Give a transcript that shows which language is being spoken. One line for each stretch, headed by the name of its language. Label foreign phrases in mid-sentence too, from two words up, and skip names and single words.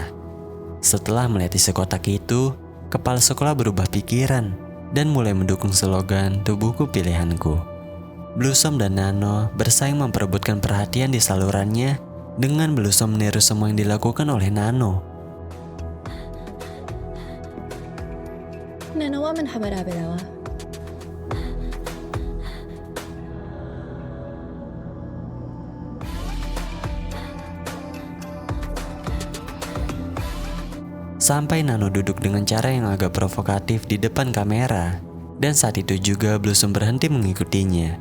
Indonesian: Setelah melihat isi kotak itu, kepala sekolah berubah pikiran dan mulai mendukung slogan "Tubuhku Pilihanku". Blossom dan Nano bersaing memperebutkan perhatian di salurannya dengan Blossom meniru semua yang dilakukan oleh Nano.
Thai: นาโนว่ามันธรรมดาไปแล้วอะ
Indonesian: Sampai Nano duduk dengan cara yang agak provokatif di depan kamera, dan saat itu juga Blossom berhenti mengikutinya.